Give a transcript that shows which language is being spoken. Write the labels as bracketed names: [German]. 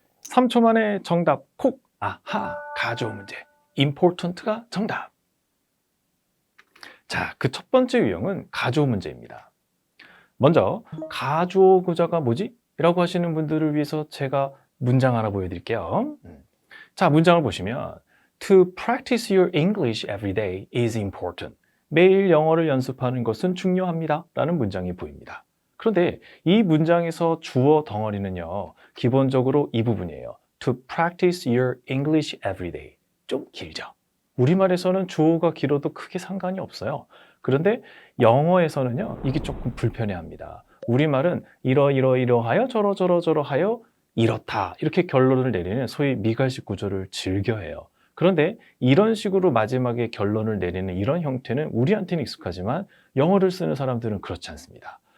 [Korean] 3초 만에 정답 콕! 아하! 가져오 문제. important가 정답. 자, 그 첫 번째 유형은 가주어 문제입니다. 먼저 가주어 구조가 뭐지? 라고 하시는 분들을 위해서 제가 문장 하나 보여드릴게요. 자, 문장을 보시면 [English] To practice your English every day is important. [Korean] 매일 영어를 연습하는 것은 중요합니다. 라는 문장이 보입니다. 그런데 이 문장에서 주어 덩어리는요, 기본적으로 이 부분이에요. [English] To practice your English every day. [Korean] 좀 길죠? 우리말에서는 주어가 길어도 크게 상관이 없어요. 그런데 영어에서는요, 이게 조금 불편해합니다. 우리말은 이러하여 저러하여 이렇다 이렇게 결론을 내리는 소위 미갈식 구조를 즐겨해요. 그런데 이런 식으로 마지막에 결론을 내리는 이런 형태는 우리한테는 익숙하지만 영어를 쓰는 사람들은 그렇지 않습니다.